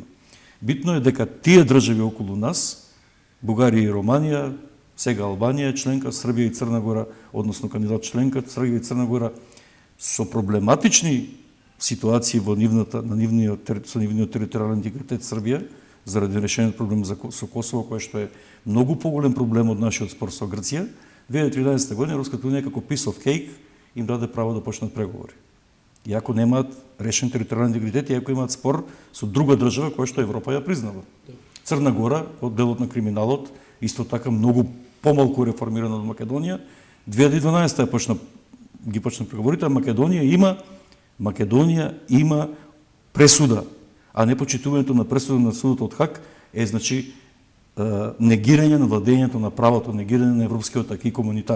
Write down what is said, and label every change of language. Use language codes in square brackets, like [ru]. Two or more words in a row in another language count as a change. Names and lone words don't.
[mk] Битно е дека тие држави околу нас, Бугарија и Романија, сега Албанија членка, Србија и Црна Гора, односно кандидат членка, Србија и Црна Гора, со проблематични ситуации со нивниот територијален интегритет Србија, заради решениот проблем со Косово, кој што е многу поголем проблем од нашиот спор со Грција, 2013 година Европската унија како [en] piece of cake [mk] им даде право да почнат преговори. Иако немаат решен територијален интегритет, иако имаат спор со друга држава која што Европа ја признава. Црна Гора, од делот на криминалот, исто така многу помалку реформирана од Македонија, 2012 ги почна преговорите, а Македонија има пресуда, а непочитувањето на пресуда на судот од Хаг е значи негирање на владењето на правото, негирање на европскиот аки комунитар.